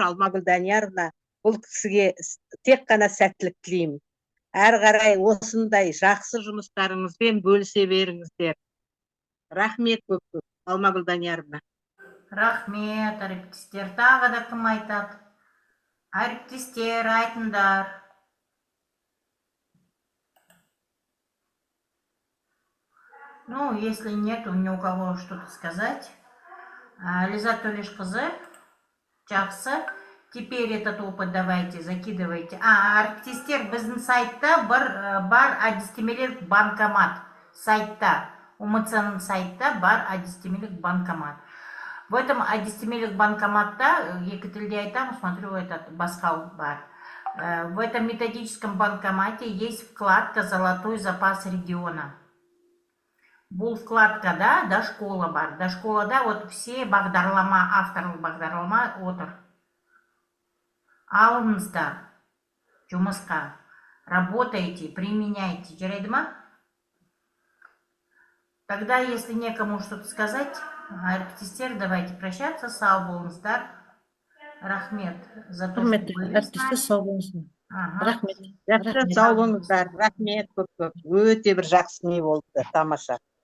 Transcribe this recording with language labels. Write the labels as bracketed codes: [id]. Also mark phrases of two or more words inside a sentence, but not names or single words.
[kk] Алмагүл Данияровна, бұл кісіге тек қана сәттілік тілеймін. Әрі қарай осындай жақсы жұмыстарыңызбен бөлісе беріңіздер. Рахмет көп, Алмагүл Данияровна. Рахмет, әріптестер. Тағы да кім айтады? Әріптестер, айтыңдар. [ru] Ну, если нет ни у кого что-то сказать. [kk] Ләззат Төлешқызы, жақсы. [ru] Теперь этот опыт давайте закидывайте. [kk] Әріптестер, біздің сайтта бар әдістемелік банкомат. Сайтта, УМЦ-ның сайтта бар әдістемелік банкомат. [ru] В этом [kk] әдістемелік банкоматта, екі тілде айтам, [ru] смотрю, этот [kk] басқа бар. [ru] В этом методическом банкомате есть вкладка «Золотой запас региона». [kk] Бұл вкладкада да школа бар. Да школада [ru] вот все [kk] бағдарлама, авторлық бағдарлама отыр. Алыңыздар жұмысқа. [ru] Работайте, применяйте. [kk] Жарайды ма? [ru] Тогда, если некому что-то сказать, [kk] әріптестер, [ru] давайте прощаться. [kk] Сау болыңыздар. [ru] Рахмет за то, что были с [kk] Әріптестер, сау болыңыздар. [ru] нами. [kk] Рахмет. Жақсы, сау болыңыздар. Рахмет көп. Өте бір жақсы не болды, тамаша.